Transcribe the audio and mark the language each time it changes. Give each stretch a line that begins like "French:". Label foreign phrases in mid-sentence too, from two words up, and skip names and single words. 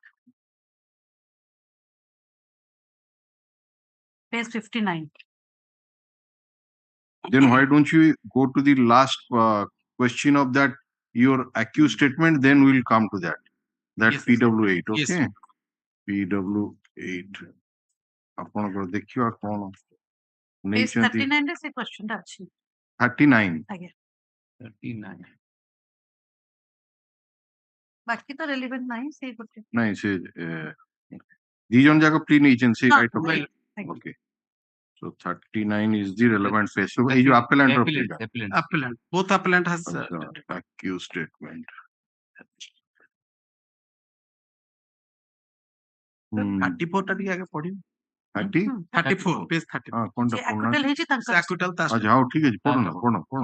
English: Page 59. Then why don't you go to the last question of that your accused statement? Then we'll come to that. That's Yes, PW8. Okay. Yes.
Odia: PW8. ଆପଣଙ୍କର ଦେଖିବା କଣ
English: Page
Odia: ନେଇଛନ୍ତି 39 ରେ ସେ question ଟା ଅଛି 39 ଆଜ୍ଞା 39. ବାକି ତ relevant ନାହିଁ ସେଇ ଗୋଟେ ନାଇଁ ସେ ଦି ଜଣ ଯାକ ପ୍ଲି ନେଇଛନ୍ତି ସେ ହଁ,
English: right of
Odia: ଆଜ୍ଞା।
English: okay. So 39 is the relevant phase.
Odia: So ଏଇ ଯୋଉ appellant ର plea ଟା
English: appellant. Both appellant has accused statement.
Odia: 34 ଟା ଟିକେ ଆगे ପଢିବ 30
English: 34 page 34
Odia: ହଁ କୋଣଟା ସେ ପଢୁନା acquittal ହେଇଛି ତାଙ୍କର acquittal ତା ଆଚ୍ଛା ହଉ ଠିକ ଅଛି ପଢୁନ